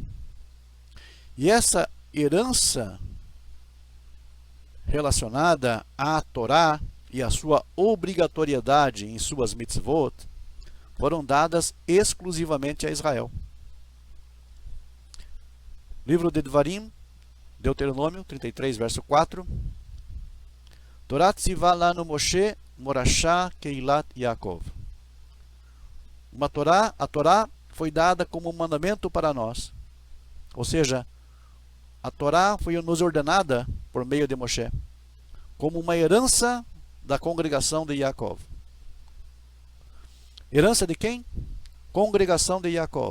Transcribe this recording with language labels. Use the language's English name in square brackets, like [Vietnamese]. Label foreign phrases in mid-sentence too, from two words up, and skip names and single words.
[Portuguese] E essa herança relacionada à Torá e a sua obrigatoriedade em suas mitzvot foram dadas exclusivamente a Israel. Livro de Devarim, Deuteronômio 33, verso 4. [Hebrew] תורה צוה לנו משה מורשה קהלת יעקב. [Portuguese] A Torá foi dada como um mandamento para nós. Ou seja, a Torá foi nos ordenada por meio de Moshe, como uma herança da congregação de Yaakov. Herança de quem? Congregação de Yaakov.